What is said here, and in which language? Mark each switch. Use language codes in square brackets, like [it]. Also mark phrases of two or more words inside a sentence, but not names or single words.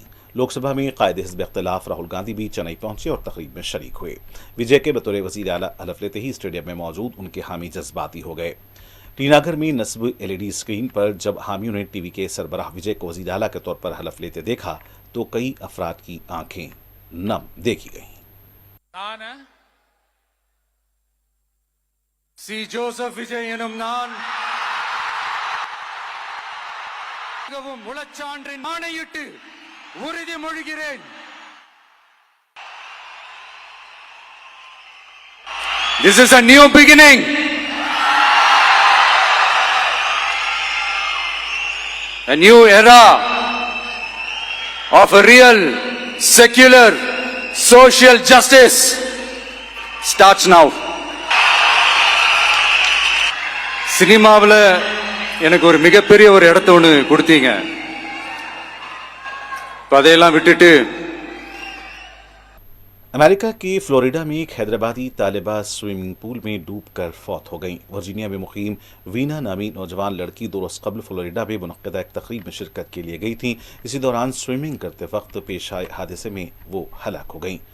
[ur] لوک سبھا میں قائد حزب اختلاف راہل گاندھی بھی چنئی پہنچے اور تقریب میں شریک ہوئے۔ وجے کے بطور وزیر اعلیٰ حلف لیتے ہی اسٹیڈیم میں موجود ان کے حامی جذباتی ہو گئے۔ ٹی ناگر میں نصب LED اسکرین پر جب حامیوں نے ٹی وی کے سربراہ وجے کو وزیر اعلیٰ کے طور پر حلف لیتے دیکھا تو کئی افراد کی آنکھیں نم دیکھی گئیں۔ [ta] சி ஜோசப் விஜய் எனும் நான் முழச்சான்றின் ஆணையிட்டு உறுதிமொழிகிறேன். [en] This is a new beginning. A new era of a real, secular, social justice starts now. [ta] சினிமாவில் எனக்கு ஒரு மிகப்பெரிய ஒரு இடத்த ஒன்று கொடுத்தீங்க. அதையெல்லாம் விட்டுட்டு [ur] امریکہ کے فلوریڈا میں ایک حیدرآبادی طالبہ [en] swimming pool [ur] میں ڈوب کر فوت ہو گئیں۔ ورجینیا میں مقیم وینا نامی نوجوان لڑکی 2 روز قبل فلوریڈا میں منعقدہ ایک تقریب میں شرکت کے لیے گئی تھیں۔ اسی دوران سوئمنگ کرتے وقت پیش آئے حادثے میں وہ ہلاک ہو گئیں۔